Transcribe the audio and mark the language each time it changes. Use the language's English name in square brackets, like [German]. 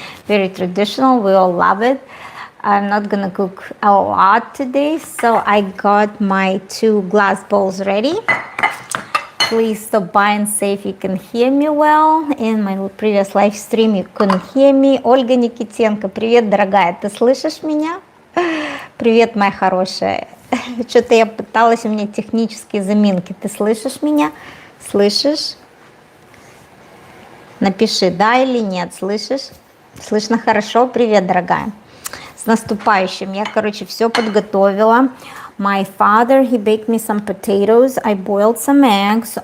[English] Very traditional, we all love it. I'm not gonna cook a lot today, so I got my 2 glass bowls ready. Please stop by and say if you can hear me well. In my previous live stream you couldn't hear me. [Russian] Ольга Никитенко, привет, дорогая, ты слышишь меня? Привет, моя хорошая. Что-то я пыталась, у меня технические заминки. Ты слышишь меня? Слышишь? Напиши, да или нет, слышишь? Слышно хорошо? Привет, дорогая. С наступающим. Я, короче, все подготовила. [English] My father, he baked me some potatoes. I boiled some eggs.